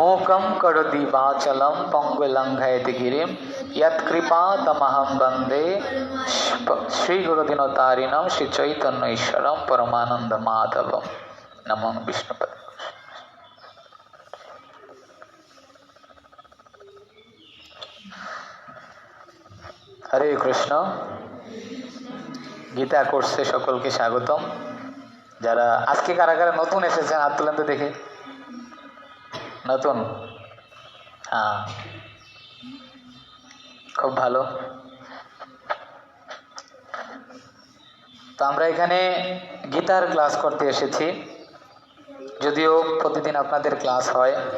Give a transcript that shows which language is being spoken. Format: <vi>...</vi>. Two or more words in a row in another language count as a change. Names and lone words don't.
<sa>मूकं करोति वाचालं पंगुलंघयति गिरिं यत्कृपातमहं वन्दे श्रीगुरुदिनतारिणं श्रीचैतन्यईश्वरं परमानन्दमाधवं। नमो विष्णुपते। हरे कृष्ण।</sa> <bn>গীতা কোর্সে সকলকে স্বাগতম। যারা আজকে কারা কারা নতুন এসেছেন হাত তুলেন তো দেখে। নতুন? হ্যাঁ, খুব ভালো। তো আমরা এখানে গীতার ক্লাস করতে এসেছি, যদিও প্রতিদিন আপনাদের ক্লাস হয়।</bn>